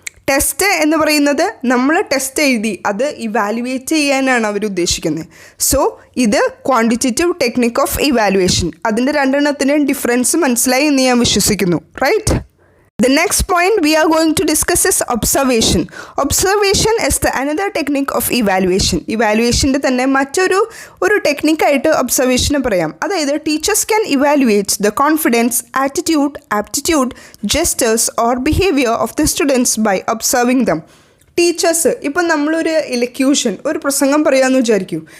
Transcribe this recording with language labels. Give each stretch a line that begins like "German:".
Malayalam: Test എന്ന് പറയുന്നത് നമ്മൾ ടെസ്റ്റ് എഴുതി അത് ഇവാലുവേറ്റ് ചെയ്യാനാണ് അവർ ഉദ്ദേശിക്കുന്നത്.
English: So ഇത് quantitative technique of evaluation.
Malayalam: അതിൻ്റെ രണ്ടെണ്ണത്തിൻ്റെയും ഡിഫറൻസ് മനസ്സിലായി എന്ന് ഞാൻ വിശ്വസിക്കുന്നു, right.
English: The next point we are going to discuss is observation. Observation is the another technique of evaluation.
Malayalam: Evaluationൻ്റെ തന്നെ മറ്റൊരു ടെക്നിക്കായിട്ട് ഒബ്സർവേഷനെ പറയാം.
English: അതായത് teachers can evaluate the confidence, attitude, aptitude, gestures or behaviour of the students by observing them.
Malayalam: Teachers, ഇപ്പം നമ്മളൊരു elocution ഒരു പ്രസംഗം പറയാമെന്ന് വിചാരിക്കൂ.